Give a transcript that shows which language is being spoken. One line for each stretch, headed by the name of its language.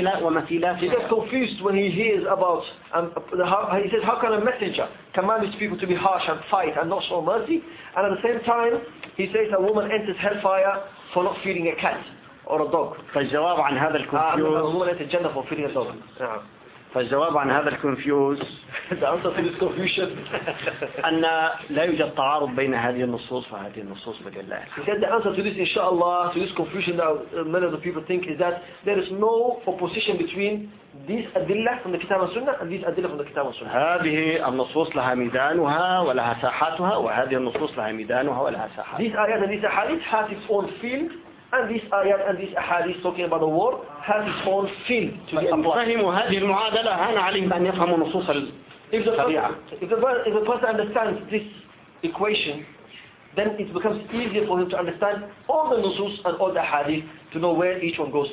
English: gets confused when he hears about he says, how can a messenger command his people to be harsh and fight and not show mercy? And at the same time, he says a woman enters hellfire for not feeding a cat or a dog.
Arabic: فالجواب عن هذا الكونفيوز.
English: A woman enters Jannah for feeding a dog.
Arabic: فالجواب عن هذا الكونفيوز.
English: The answer to this confusion.
Arabic: أن لا يوجد تعارض بين هذه النصوص وهذه النصوص بالله.
English: He said the answer to this, inshallah, to this confusion that many of the people think is that there is no opposition between these adillah from the Kitab and Sunnah and these adillah from the Kitab and Sunnah.
Arabic: هذه النصوص لها ميدانها ولها ساحاتها وهذه النصوص لها ميدانها ولها ساحات.
English: These ayat and these ahadith have its own field. And this ayat and this ahadith talking about the war has its own field to be applied.
Arabic: فهموا هذه المعادلة هان عليهم أن يفهموا نصوص الشريعة.
English: If the person understands this equation, then it becomes easier for him to understand all the nusus and all the ahadith to know where each one goes to.